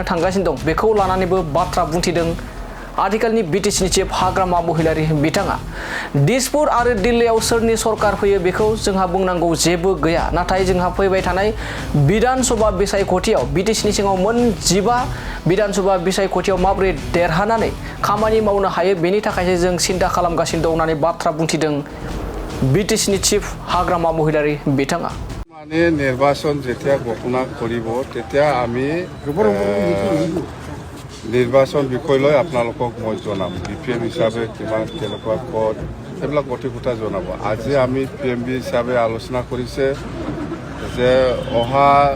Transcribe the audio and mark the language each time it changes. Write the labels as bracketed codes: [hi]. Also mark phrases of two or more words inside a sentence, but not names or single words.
[brx] थांगासिनो दं बेखौ लानानैबो बाथ्रा बुंथिदों आथिखालनि बिटिसिनि चिफ हाग्रामा महिलारि बिथाङा दिसपुर आरो दिल्लीयाव सोरनि सरकार फैयो बेखौ जोंहा बुंनांगौ जेबो गैया नाथाय जोंहा फैबाय थानाय बिधानसभा बिसायख'थियाव बिटिसिनि सिङाव मोन 15 बिधानसभा बिसायख'थियाव माबोरै देरहानानै खामानि मावनो हायो बेनि थाखायसो जों सिन्था खालामगासिनो दं होननानै बाथ्रा बुंथिदों बिटिसिनि चिफ हाग्रामा महिलारि बिथाङा [as] মানে নির্বাচন যেতিয়া ঘোষণা কৰিব তেতিয়া আমি নির্বাচন বিষয় লৈ আপোনালোকক মই জনাম বিপিএম হিচাপে কিমান কেনেকুৱা পদ এইবিলাক গোটেই কথা জনাব আজি আমি পিএমবি হিচাপে আলোচনা কৰিছে যে অহা